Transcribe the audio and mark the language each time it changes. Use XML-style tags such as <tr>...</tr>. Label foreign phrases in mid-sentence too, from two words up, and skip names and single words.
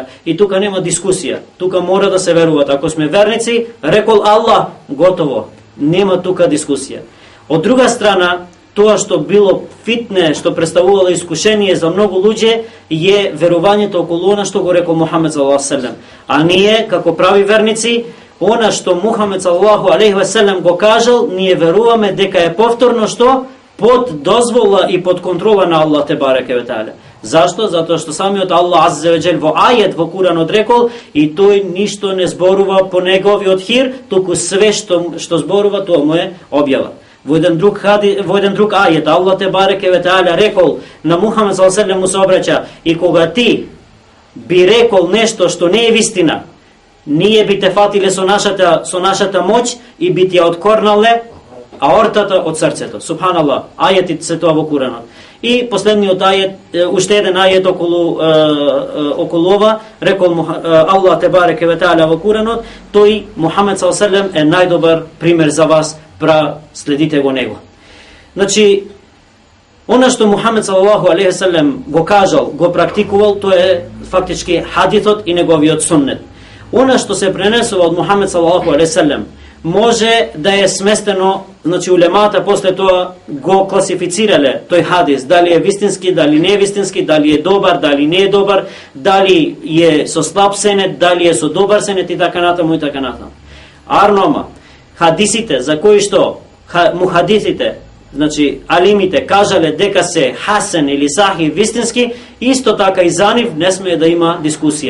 <mk>И тука нема дискусија, тука мора да се веруват. Ако сме верници, рекол Аллах, готово, нема тука дискусија. Од друга страна, тоа што било фитне, што представувало искушение за многу луѓе, е верувањето околу она што го рекол Мухамед</mk> <ar>صلى الله عليه وسلم.</ar> <mk>А ние, како прави верници, она што Мухамед</mk> <ar>صلى الله عليه وسلم</ar> <mk>го кажал, ние веруваме дека е повторно што? Под дозвола и под контрола на Аллах</mk> <ar>تبارك وتعالى.</ar> <mk>Зашто? Затоа што самиот Аллах</mk> <ar>عز وجل</ar> <mk>во ајет во Куранот рекол и тој ништо не зборува по неговиот хир, туку све што зборува тоа му е објава. Во еден друг ајет Аллах</mk> <ar>تبارك وتعالى</ar> <mk>рекол на Мухамед</mk> <ar>صلى الله عليه وسلم</ar> <mk>му се обраќа и кога ти би рекол нешто што не е вистина, ние би те фатиле со нашата моќ и би ти ја откорнале аортата од срцето. Субханаллах. Ајетите се тоа во Куранот. И последниот ајет, уште еден ајет околу ова, рекол Аллах</mk> <ar>تبارك وتعالى</ar> <mk>во Куранот, тој Мухамед</mk> <ar>صلى الله عليه وسلم</ar> <mk>е најдобар пример за вас, следите го него. Значи, она што Мухамед</mk> <ar>صلى الله عليه وسلم</ar> <mk>го кажал, го практикувал, тоа е фактички хадисот и неговиот суннет. Она што се пренесува од Мухамед</mk> <ar>صلى الله عليه وسلم</ar> <mk>може да е сместено, значи улемата после тоа го класифицирале тој хадис, дали е вистински, дали не е вистински, дали е добар, дали не е добар, дали е со слаб сенет, дали е со добар сенет и така натаму и така натаму. Арнома, хадисите за кои што мухадисите, значи алимите кажале дека се хасен или сахи вистински, исто така и за нив не смее да има дискусија.</mk>